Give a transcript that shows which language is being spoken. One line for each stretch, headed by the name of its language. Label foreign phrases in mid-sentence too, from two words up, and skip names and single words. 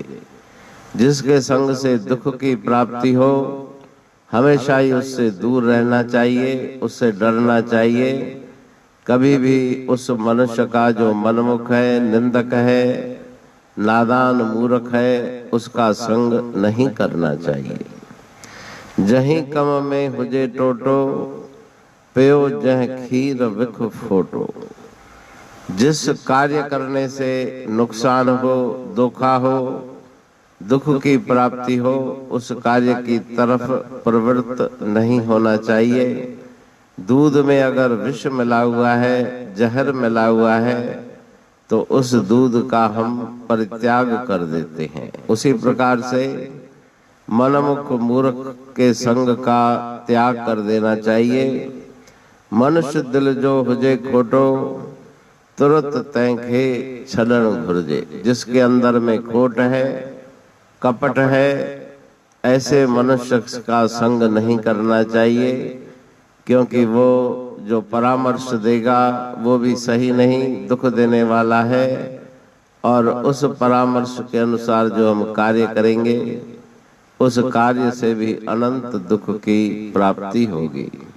Hindi: जिसके संग से दुख की प्राप्ति हो हमेशा ही उससे दूर रहना चाहिए, उससे डरना चाहिए। कभी भी उस मनुष्य का जो मनमुख है, निंदक है, नादान मूर्ख है, उसका संग नहीं करना चाहिए।
Sindhi: जहीं कम में हुजे टोटो पियो जह खीर विख फोटो।
Hindi: जिस कार्य करने से नुकसान हो, धोखा हो, दुख की प्राप्ति हो, उस कार्य की तरफ प्रवृत्त नहीं होना चाहिए। दूध में अगर विष मिला हुआ है, जहर मिला हुआ है, तो उस दूध का हम परित्याग कर देते हैं। उसी प्रकार से मनमुख मूर्ख के संग का त्याग कर देना चाहिए।
Sindhi: मनुष्य दिल जो हुजे खोटो तुरंत तैंखे छलण घुर्जे।
Hindi: जिसके अंदर में खोट है, कपट है, ऐसे मनुष्य का संग नहीं करना चाहिए। क्योंकि वो जो परामर्श देगा वो भी सही नहीं, दुख देने वाला है। और उस परामर्श के अनुसार जो हम कार्य करेंगे उस कार्य से भी अनंत दुख की प्राप्ति होगी।